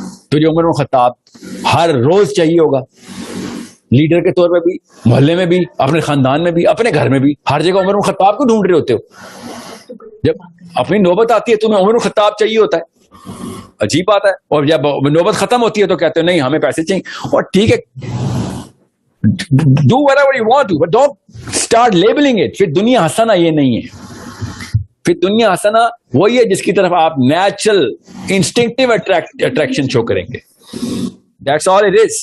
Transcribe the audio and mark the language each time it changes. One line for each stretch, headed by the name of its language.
Urdu: تجھے عمر بن خطاب ہر روز چاہیے ہوگا, لیڈر کے طور پہ بھی, محلے میں بھی, اپنے خاندان میں بھی, اپنے گھر میں بھی, ہر جگہ عمر بن خطاب کو ڈھونڈ رہے ہوتے ہو. جب اپنی نوبت آتی ہے تمہیں عمر بن خطاب چاہیے ہوتا ہے, عجیب بات ہے. اور جب نوبت ختم ہوتی ہے تو کہتے ہیں نہیں ہمیں پیسے چاہیے. اور ٹھیک ہے,
English: do whatever you want to, but don't start labeling it.
Urdu: پھر دنیا حسنہ یہ نہیں ہے. پھر دنیا حسنہ وہی ہے جس کی طرف آپ نیچرل انسٹنکٹیو اٹریکشن شو کریں گے.
English: That's all it is.